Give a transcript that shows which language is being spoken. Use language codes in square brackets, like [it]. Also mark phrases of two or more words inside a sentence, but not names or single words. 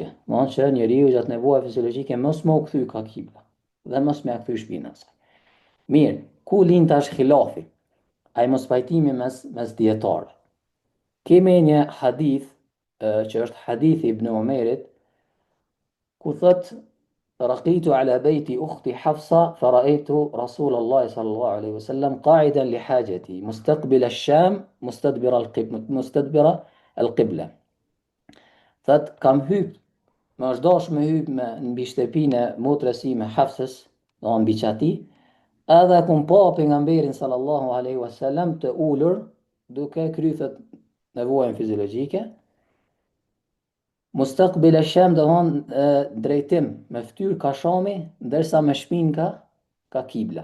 [sq] Që njeriu gjatë nevojave fiziologjike mos më u kthy ka kibla dhe mos më ia kthy shpinën asaj. Mirë, ku lind tash khilafi? Ai mos pajtimi mes dietarëve. Kemi një hadith që është hadithi Ibn Umerit ku thot [ar] رقيت على بيت أختي حفصة فرأيت رسول الله صلى الله عليه وسلم قاعدا لحاجتي مستقبل الشام مستدبر القبلة. [sq] Thot kam hyp, më është dash me hyp në mbi shtëpinë e motrës sime Hafsës, mbi çati, edhe kum pa pejgamberin [ar] صلى الله عليه وسلم [sq] të ulur duke kryer nevojën fiziologjike. [ar] مستقبل الشام [sq] drejtim me fytyrë ka Shami, ndërsa me shpinë ka kibla.